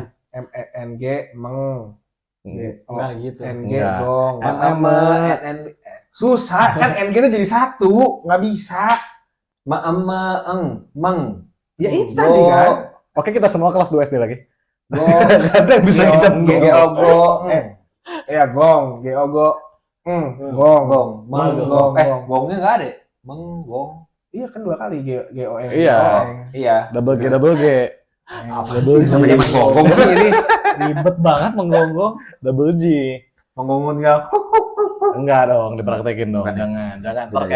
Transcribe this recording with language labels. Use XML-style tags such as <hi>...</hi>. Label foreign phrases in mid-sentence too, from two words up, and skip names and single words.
<id>MENG meng. Enggak gitu. NG Enggak. gong. NN Susah kan NG itu jadi satu, nggak bisa. meng. Ya itu tadi kan. Oke, kita semua kelas 2 SD lagi. Gong. Gak ada yang bisa Gong. ngecap Gong. Geogo. Ya gong, geogo. Gong. Gong. Meng. Gong. Gong. Gongnya nggak ada. Meng. Gong. Iya kan 2 kali GOE. Iya. Iya.</id> <en>Double G, double G.</en> <id>Apa Double sih G. namanya menggonggong sih ini? Ribet banget menggonggong.</id> <en>Double G.</en> <id>Menggonggong nggak? Enggak dong, dipraktekin dong. Bukan ya? Jangan. Ntar Iya,</id>